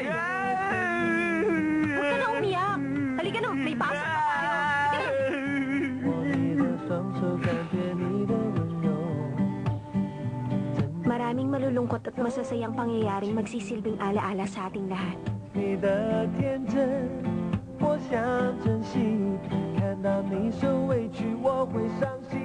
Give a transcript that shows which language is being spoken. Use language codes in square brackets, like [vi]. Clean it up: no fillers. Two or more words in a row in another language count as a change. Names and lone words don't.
[tl] Huwag ka na umiyak. Halika na, may pasok pa tayo. Maraming malulungkot at masasayang pangyayaring magsisilbing alaala sa ating lahat. [zh] 你的天真，我想珍惜。看到你受委屈，我会伤